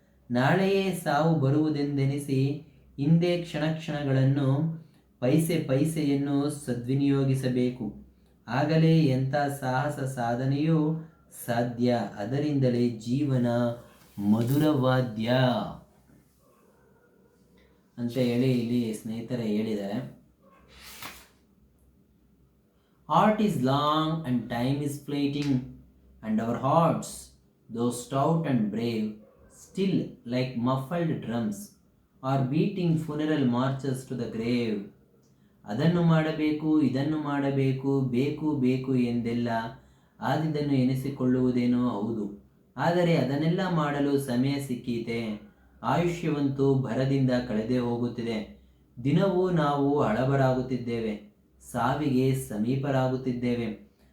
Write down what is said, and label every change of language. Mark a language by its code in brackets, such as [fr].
[kn] ನಾಳೆಯೇ ಸಾವು ಬರುವುದೆಂದೆನಿಸಿ ಹಿಂದೆ ಕ್ಷಣಗಳನ್ನು, ಪೈಸೆಯನ್ನು ಸದ್ವಿನಿಯೋಗಿಸಬೇಕು. ಆಗಲೇ ಎಂಥ ಸಾಹಸ ಸಾಧನೆಯೂ ಸಾಧ್ಯ. ಅದರಿಂದಲೇ ಜೀವನ ಮಧುರವಾದ್ಯ ಅಂತ ಹೇಳಿ ಇಲ್ಲಿ ಸ್ನೇಹಿತರೆ ಹೇಳಿದ್ದಾರೆ. [en] Art is long and time is fleeting, and our hearts, though stout and brave, still like muffled drums, are beating funeral marches to the grave. [kn] ಅದನ್ನು ಮಾಡಬೇಕು, ಇದನ್ನು ಮಾಡಬೇಕು, ಬೇಕು ಬೇಕು ಎಂದೆಲ್ಲ ಆದಿದ್ದನ್ನು ಎನಿಸಿಕೊಳ್ಳುವುದೇನೋ ಹೌದು. ಆದರೆ ಅದನ್ನೆಲ್ಲ ಮಾಡಲು ಸಮಯ ಸಿಕ್ಕೀತೆ. ಆಯುಷ್ಯವಂತೂ ಭರದಿಂದ ಕಳೆದೇ ಹೋಗುತ್ತಿದೆ. ದಿನವೂ ನಾವು ಹಳಬರಾಗುತ್ತಿದ್ದೇವೆ, ಸಾವಿಗೆ ಸಮೀಪರಾಗುತ್ತಿದ್ದೇವೆ.